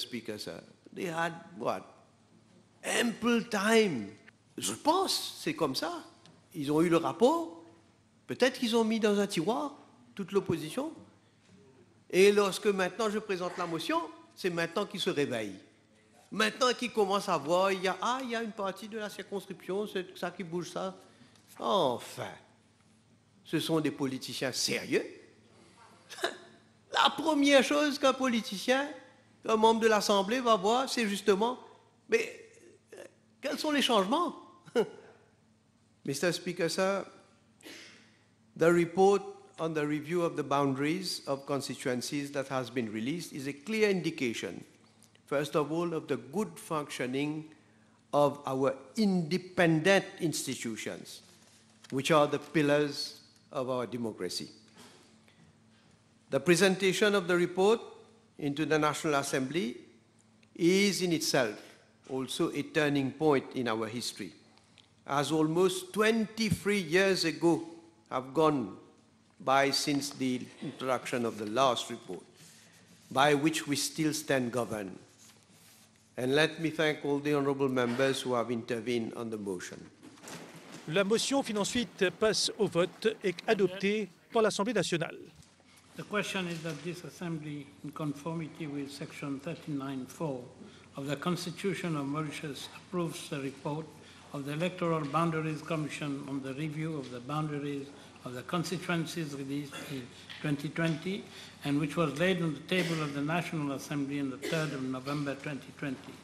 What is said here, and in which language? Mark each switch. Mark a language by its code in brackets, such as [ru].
[en] Speaker, sir, they had, what, ample time. [fr] Je pense, c'est comme ça. Ils ont eu le rapport, peut-être qu'ils ont mis dans un tiroir toute l'opposition, et lorsque maintenant je présente la motion, c'est maintenant qu'ils se réveillent. Maintenant qu'ils commencent à voir, il y a une partie de la circonscription, c'est ça qui bouge ça. Enfin, ce sont des politiciens sérieux. La première chose qu'un politicien, un membre de l'Assemblée va voir, c'est justement, mais quels sont les changements? [en] Mr. Speaker, sir, the report on the review of the boundaries of constituencies that has been released is a clear indication, first of all, of the good functioning of our independent institutions, which are the pillars of our democracy. The presentation of the report into the National Assembly is in itself also a turning point in our history, as almost 23 years ago have gone by since the introduction of the last report, by which we still stand governed. And let me thank all the honourable members who have intervened on the motion. [fr] La motion ensuite passe au vote et est adoptée par l'Assemblée nationale. [en] The question is that this Assembly, in conformity with Section 39(4) of the Constitution of Mauritius, approves the report of the Electoral Boundaries Commission on the review of the boundaries of the constituencies released in 2020 and which was laid on the table of the National Assembly on the 3rd of November 2020.